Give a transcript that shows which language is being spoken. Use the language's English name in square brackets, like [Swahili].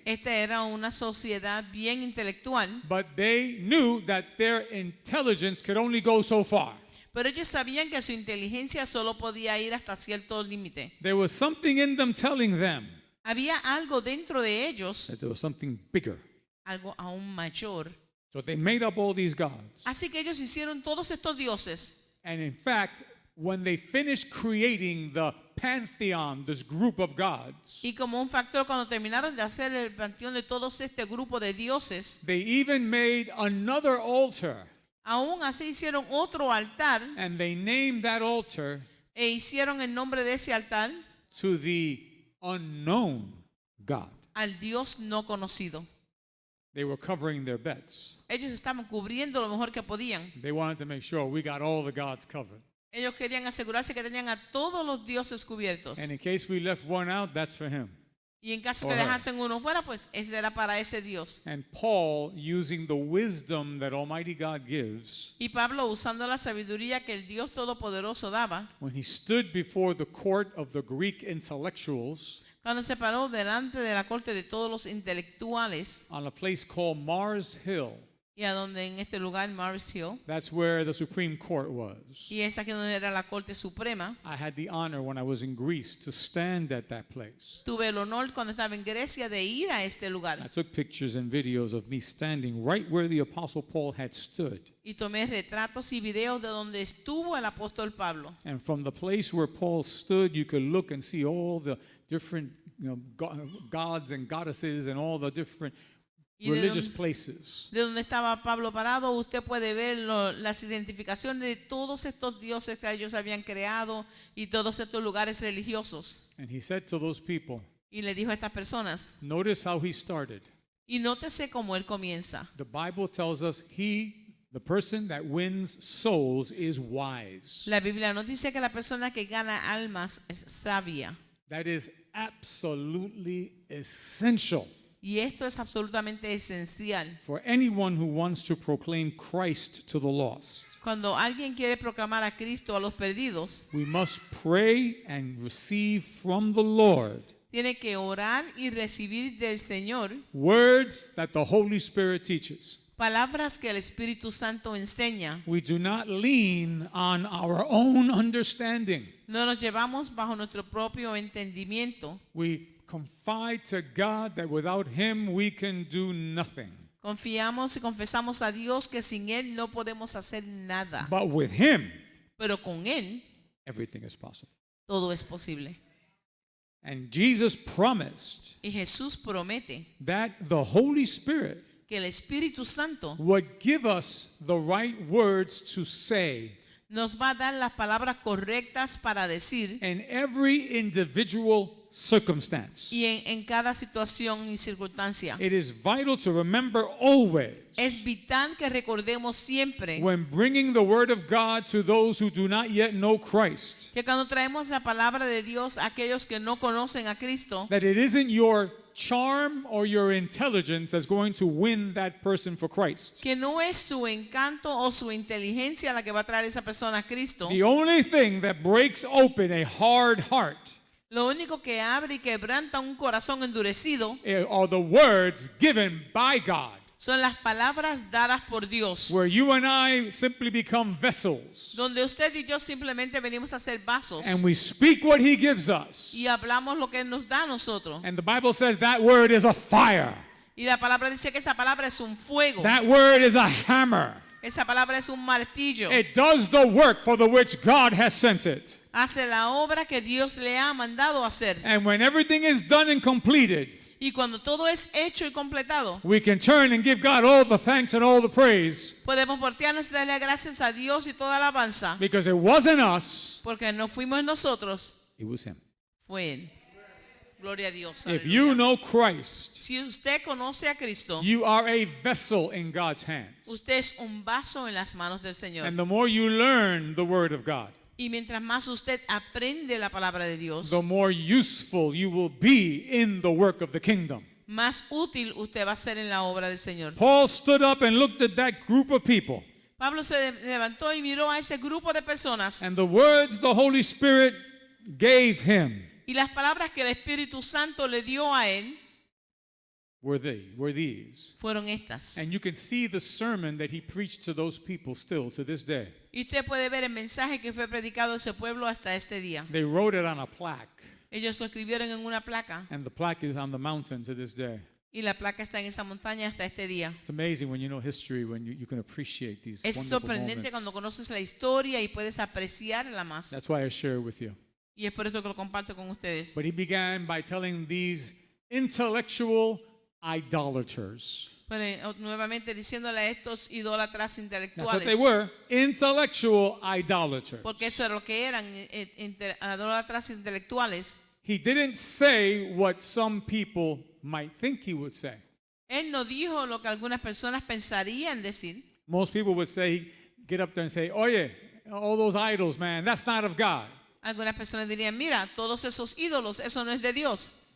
[Spanish] Esta era una sociedad bien intelectual, [English] but they knew that their intelligence could only go so far. [Spanish] pero ellos sabían que su inteligencia solo podía ir hasta cierto límite. [English] There was something in them telling them [Spanish] Había algo dentro de ellos, [English] that there was something bigger. [Spanish] algo aún mayor. [English] So they made up all these gods. [Spanish] Así que ellos hicieron todos estos dioses. [English] And in fact, when they finished creating the pantheon, this group of gods, [Spanish] Y como un factor, cuando terminaron de hacer el panteón de todos este grupo de dioses, [English] they even made another altar, [Spanish] aún así hicieron otro altar [English] and they named that altar [Spanish] e hicieron el nombre de ese altar [English] to the unknown God. [Spanish] al Dios no conocido. [English] They were covering their bets. [Spanish] Ellos estaban cubriendo lo mejor que podían. [English] They wanted to make sure we got all the gods covered. [Spanish] Ellos querían asegurarse que tenían a todos los dioses cubiertos. [English] And in case we left one out, that's for him. [Spanish] Y en caso [English] Or [Spanish] que [English] her. [Spanish] dejasen uno fuera, pues ese era para ese Dios. [English] And Paul, using the wisdom that Almighty God gives, [Spanish] Y Pablo, usando la sabiduría que el Dios Todopoderoso daba, [English] when he stood before the court of the Greek intellectuals [Spanish] cuando se paró delante de la corte de todos los intelectuales, [English] on a place called Mars Hill, [Spanish] y a donde en este lugar, Mars Hill, [English] that's where the Supreme Court was. [Spanish] y es aquí donde era la corte suprema, [English] I had the honor when I was in Greece to stand at that place. [Spanish] tuve el honor cuando estaba en Grecia de ir a este [English] I [Spanish] lugar. [English] took pictures and videos of me standing right where the Apostle Paul had stood. [Spanish] Y tomé retratos y videos de donde estuvo el apóstol Pablo. [English] And from the place where Paul stood, you could look and see all the different gods and goddesses and all the different [Spanish] Y de [English] religious [Spanish] donde- [English] places. [Spanish] De donde estaba Pablo parado, usted puede ver las identificaciones de todos estos dioses que ellos habían creado y todos estos lugares religiosos. [English] And he said to those people, [Spanish] Y le dijo a estas personas, [English] notice how he started. [Spanish] y nótese cómo él comienza. [English] The Bible tells us the person that wins souls is wise. [Spanish] La Biblia nos dice que la persona que gana almas es sabia. [English] That is absolutely essential [Spanish] Y esto es absolutamente esencial. [English] for anyone who wants to proclaim Christ to the lost. [Spanish] Cuando alguien quiere proclamar a Cristo a los perdidos, [English] We must pray and receive from the Lord [Spanish] tiene que orar y recibir del Señor [English] words that the Holy Spirit teaches. [Spanish] palabras que el Espíritu Santo enseña. [English] We do not lean on our own understanding. [Spanish] No nos llevamos bajo nuestro propio entendimiento. [English] We confide to God that without Him we can do nothing. [Spanish] Confiamos y confesamos a Dios que sin Él no podemos hacer nada. [English] But with Him, [Spanish] Pero con Él [English] everything is possible. [Spanish] todo es posible. [English] And Jesus promised [Spanish] Y Jesús promete [English] that the Holy Spirit [Spanish] que el Espíritu Santo [English] would give us the right words to say [Spanish] nos va a dar las palabras correctas para decir [English] in every individual circumstance. [Spanish] y en cada situación y circunstancia. [English] It is vital to remember always [Spanish] Es vital que recordemos siempre [English] when bringing the word of God to those who do not yet know Christ [Spanish] que cuando traemos la palabra de Dios a aquellos que no conocen a Cristo, [English] that it isn't your charm or your intelligence that's going to win that person for Christ. [Spanish] que no es su encanto o su inteligencia la que va a traer esa persona a Cristo. [English] The only thing that breaks open a hard heart [Spanish] Lo único que abre y quebranta un corazón endurecido [English] are the words given by God, [Spanish] son las palabras dadas por Dios, [English] where you and I simply become vessels [Spanish] donde usted y yo simplemente venimos a ser vasos [English] and we speak what He gives us. [Spanish] y hablamos lo que Él nos da a nosotros. [English] And the Bible says that word is a fire, [Spanish] Y la palabra dice que esa palabra es un fuego, [English] that word is a hammer. [Spanish] esa palabra es un martillo, [English] It does the work for the which God has sent it. [Spanish] hace la obra que Dios le ha mandado hacer. [English] And when everything is done and completed, [Spanish] Y cuando todo es hecho y completado, [English] we can turn and give God all the thanks and all the praise, [Spanish] podemos voltearnos y darle gracias a Dios y toda alabanza, [English] because it wasn't us, [Spanish] porque no fuimos nosotros, [English] it was Him. [Spanish] fue Él. Gloria a Dios. [English] If [Spanish] aleluya. [English] you know Christ, [Spanish] Si usted conoce a Cristo, [English] you are a vessel in God's hands. [Spanish] usted es un vaso en las manos del Señor. [English] And the more you learn the Word of God, [Spanish] Y mientras más usted aprende la palabra de Dios, [English] the more useful you will be in the work of the kingdom. [Spanish] más útil usted va a ser en la obra del Señor. [English] Paul stood up and looked at that group of people, [Spanish] Pablo se levantó y miró a ese grupo de personas [English] and the words the Holy Spirit gave him [Spanish] y las palabras que el Espíritu Santo le dio a él [English] were these. [Spanish] fueron estas. [English] And you can see the sermon that he preached to those people still to this day. [Spanish] Y usted puede ver el mensaje que fue predicado a ese pueblo hasta este día. [English] They wrote it on a plaque, [Spanish] Ellos lo escribieron en una placa [English] and the plaque is on the mountain to this day. [Spanish] y la placa está en esa montaña hasta este día. [English] It's amazing when you know history, when you can appreciate these [Spanish] Es [English] wonderful [Spanish] sorprendente cuando [English] moments. [Spanish] conoces la historia y puedes apreciarla más. [English] That's why I share it with you. [Spanish] Y es por eso que lo comparto con ustedes. [English] But he began by telling these intellectual idolaters. [Spanish] Pero nuevamente diciéndole a estos idólatras [English] That's what they [Spanish] intelectuales, [English] were, intellectual idolaters. [Spanish] porque eso era lo que eran, idólatras intelectuales. [English] He didn't say what some people might think he would say. [Spanish] Él no dijo lo que algunas personas pensarían decir. [English] Most people would say, get up there and say, oye, all those idols, man, that's not of God. [Spanish] Algunas personas dirían, mira, todos esos ídolos, eso no es de Dios.